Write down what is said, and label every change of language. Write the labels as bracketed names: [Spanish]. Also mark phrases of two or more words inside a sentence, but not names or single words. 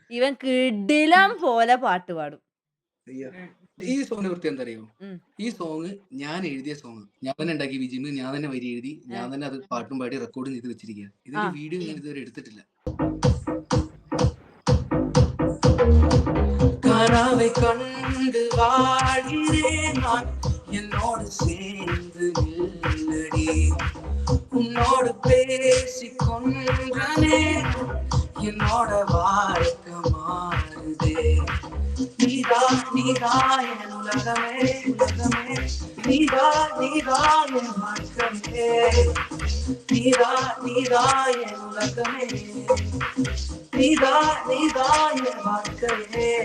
[Malayalam] ഇവൻ കിടിലം പോലെ പാട്ട് പാടും. അയ്യോ! ഉം. ഈ സോങ്ങിനെ കുറിച്ച് എന്തറിയോ? ഉം. ഈ സോങ് ഞാൻ എഴുതിയ സോങ്. ഞാൻ തന്നെ ഉണ്ടാക്കി ബിജിഎം, ഞാൻ തന്നെ വരി എഴുതി, ഞാൻ തന്നെ അത് പാട്ടും പാടി റെക്കോർഡും ചെയ്ത് വെച്ചിരിക്കുക. ഇതിന്റെ ആ. വീഡിയോ ഞാൻ ഇതുവരെ എടുത്തിട്ടില്ല. [Tamil] கனவை கண்டு வாழ்கிறேன் நான் என்னோடு சேர்ந்து நில்லடி உன்னோடு பேசிக் கொன்றனே என்னோட வாழ்க்கை மாறுதே நீதா நீதா என் உலகமே உலகமே நீதா நீதா என் வாழ்க்கையே நீதா நீதா என் உலகமே நீதா நீதா என் வாழ்க்கையே